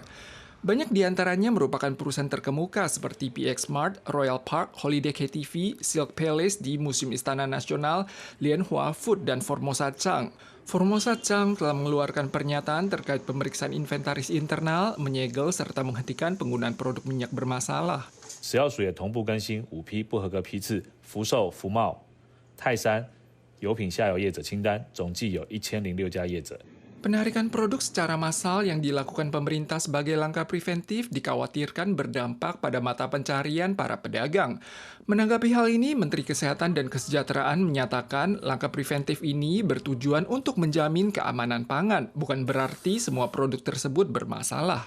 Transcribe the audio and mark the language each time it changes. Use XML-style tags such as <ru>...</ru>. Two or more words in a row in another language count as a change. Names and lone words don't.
<id>Banyak di antaranya merupakan perusahaan terkemuka seperti PX Mart, Royal Park, Holiday KTV, Silk Palace di Museum Istana Nasional, Lianhua Food, dan Formosa Chang. Formosa Chang telah mengeluarkan pernyataan terkait pemeriksaan inventaris internal, menyegel serta menghentikan penggunaan produk minyak bermasalah.</id> <zh>食药署也同步更新5批不合格批次福寿、福茂、泰山油品下游业者清单，总计有1006家业者。</zh> <id>Penarikan produk secara massal yang dilakukan pemerintah sebagai langkah preventif dikhawatirkan berdampak pada mata pencarian para pedagang. Menanggapi hal ini, Menteri Kesehatan dan Kesejahteraan menyatakan langkah preventif ini bertujuan untuk menjamin keamanan pangan, bukan berarti semua produk tersebut bermasalah.</id>